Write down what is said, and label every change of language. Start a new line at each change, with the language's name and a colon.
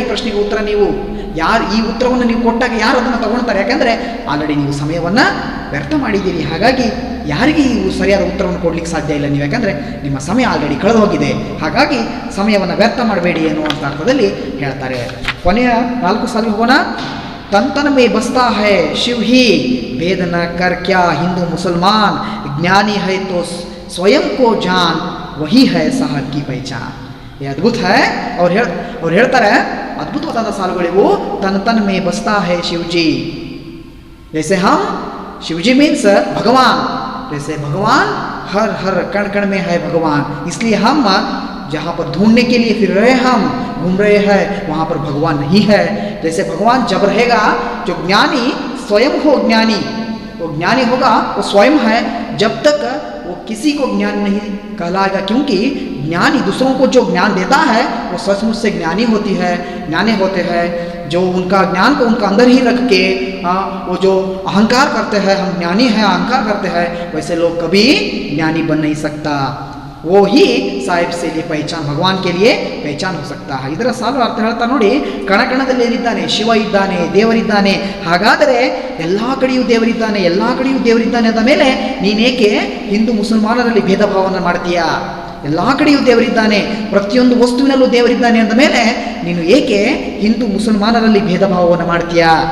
Kannada: ಈ ಪ್ರಶ್ನೆಗೆ ಉತ್ತರ ನೀವು ಯಾರು, ಈ ಉತ್ತರವನ್ನು ನೀವು ಕೊಟ್ಟಾಗ ಯಾರು ಅದನ್ನು ತಗೊಳ್ತಾರೆ? ಯಾಕಂದರೆ ಆಲ್ರೆಡಿ ನೀವು ಸಮಯವನ್ನು ವ್ಯರ್ಥ ಮಾಡಿದ್ದೀರಿ. ಹಾಗಾಗಿ ಯಾರಿಗೆ ಈ ಸರಿಯಾದ ಉತ್ತರವನ್ನು ಕೊಡ್ಲಿಕ್ಕೆ ಸಾಧ್ಯ ಇಲ್ಲ ನೀವು, ಯಾಕಂದರೆ ನಿಮ್ಮ ಸಮಯ ಆಲ್ರೆಡಿ ಕಳೆದು ಹೋಗಿದೆ. ಹಾಗಾಗಿ ಸಮಯವನ್ನು ವ್ಯರ್ಥ ಮಾಡಬೇಡಿ ಎನ್ನುವಂಥ ಅರ್ಥದಲ್ಲಿ ಹೇಳ್ತಾರೆ. ಕೊನೆಯ 4 ಸಾಲಿಗೆ ಹೋಗೋಣ.
Hindi: तन तन में बसता है शिव ही, भेद न कर क्या हिंदू मुसलमान, ज्ञानी है तो स्वयं को जान, वही है साहब की पहचान. ये अद्भुत है.
Kannada: और ಹೇಳ್ತಾರೆ ಅದ್ಭುತವಾದ ಸಾಲುಗಳಿವು.
Hindi: तन तन में बसता है शिव जी, जैसे हम शिव जी मीन्स भगवान, जैसे भगवान हर हर कण कण में है भगवान, इसलिए हम जहाँ पर ढूंढने के लिए फिर रहे, हम घूम रहे हैं, वहाँ पर भगवान नहीं है. जैसे भगवान जब रहेगा, जो ज्ञानी स्वयं हो, ज्ञानी वो ज्ञानी होगा, वो स्वयं है. जब तक वो किसी को ज्ञान नहीं कहलाएगा, क्योंकि ज्ञानी दूसरों को जो ज्ञान देता है वो सचमुच से ज्ञानी होते हैं. जो उनका ज्ञान को उनका अंदर ही रख के वो जो अहंकार करते हैं, हम ज्ञानी हैं, अहंकार करते हैं, वैसे लोग कभी ज्ञानी बन नहीं सकता. वो ही साहिब से लिए पहचान, भगवान के लिए पहचान हो सकता है.
Kannada: ಇದರ ಸಾಲು ಅರ್ಥ ಹೇಳ್ತಾ ನೋಡಿ, ಕಣಕಣದಲ್ಲಿ ಏನಿದ್ದಾನೆ, ಶಿವ ಇದ್ದಾನೆ, ದೇವರಿದ್ದಾನೆ. ಹಾಗಾದರೆ ಎಲ್ಲ ಕಡೆಯೂ ದೇವರಿದ್ದಾನೆ, ಎಲ್ಲ ಕಡೆಯೂ ದೇವರಿದ್ದಾನೆ ಅಂದ ಮೇಲೆ ನೀನೇಕೆ ಹಿಂದೂ ಮುಸಲ್ಮಾನರಲ್ಲಿ ಭೇದ ಭಾವನ ಮಾಡ್ತೀಯಾ? ಎಲ್ಲ ಕಡೆಯೂ ದೇವರಿದ್ದಾನೆ, ಪ್ರತಿಯೊಂದು ವಸ್ತುವಿನಲ್ಲೂ ದೇವರಿದ್ದಾನೆ ಅಂದ ಮೇಲೆ ನೀನು ಏಕೆ ಹಿಂದೂ ಮುಸಲ್ಮಾನರಲ್ಲಿ ಭೇದ ಭಾವವನ್ನು ಮಾಡ್ತೀಯಾ?